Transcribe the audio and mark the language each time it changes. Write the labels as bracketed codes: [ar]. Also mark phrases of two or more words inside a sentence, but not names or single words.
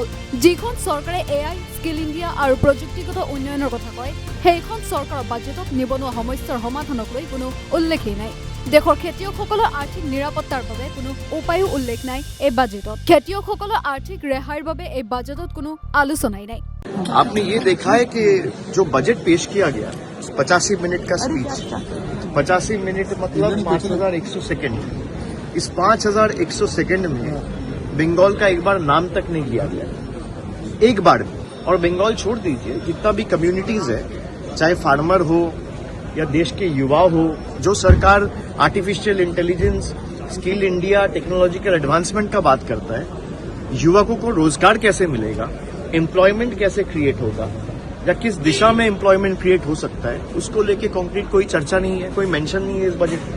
[as] যিখন চৰকাৰে AI স্কিল ইণ্ডিয়া আৰু প্ৰযুক্তিগত উন্নয়নৰ কথা কয়, সেইখন চৰকাৰৰ বাজেটত নিবনুৱা সমস্যাৰ সমাধানক লৈ কোনো উল্লেখেই নাই। দেশৰ খেতিয়কসকলৰ আৰ্থিক নিৰাপত্তাৰ বাবে কোনো উপায়ো উল্লেখ নাই এই বাজেটত। খেতিয়কসকলৰ আৰ্থিক ৰেহাইৰ বাবে এই বাজেটত কোনো আলোচনাই নাই। [hi] आपने ये देखा है कि जो बजट पेश किया गया 85 मिनट का स्पीच, 85 मिनट मतलब 5100 सेकंड। इस 5100 सेकंड में बंगाल का एक बार नाम तक नहीं लिया गया, एक बार भी। और बंगाल छोड़ दीजिए, जितना भी कम्युनिटीज है, चाहे फार्मर हो या देश के युवा हो, जो सरकार [en] artificial intelligence, [hi] स्किल इंडिया, [en] technological advancement [hi] का बात करता है, युवकों को रोजगार कैसे मिलेगा, एम्प्लॉयमेंट कैसे क्रिएट होगा या किस दिशा में [en] employment create [hi] हो सकता है, उसको लेके कॉन्क्रीट कोई चर्चा नहीं है, कोई मेंशन नहीं है इस बजट में।